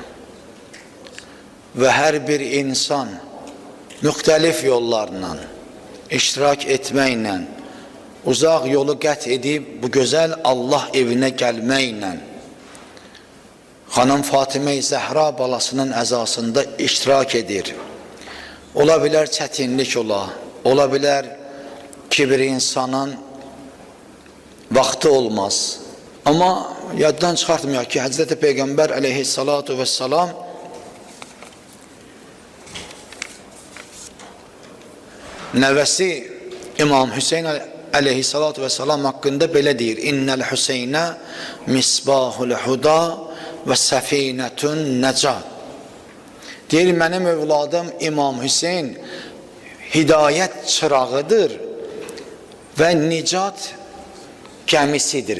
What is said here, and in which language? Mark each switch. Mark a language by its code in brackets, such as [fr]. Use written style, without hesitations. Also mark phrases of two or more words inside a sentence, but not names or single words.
[az] Ve her bir insan müxtəlif yollarla iştirak etməklə, uzaq yolu qət edib bu gözəl Allah evinə gəlməklə Xanım Fatimə-i Zəhra balasının əzasında iştirak edir. Ola bilər çətinlik ola bilər ki bir insanın vaxtı olmaz. Ama yaddan çıxartmayaq ki Həzreti Peygamber [ar] عليه الصلاة والسلام [az] nəvəsi İmam Hüseyin [ar] عليه الصلاة والسلام [az] hakkında belə deyir: [ar] إن الحسين مصباح الهدى وسفينة النجاة. [az] Deyir, mənim övladım İmam Hüseyin hidayət çırağıdır və nicat gəmisidir.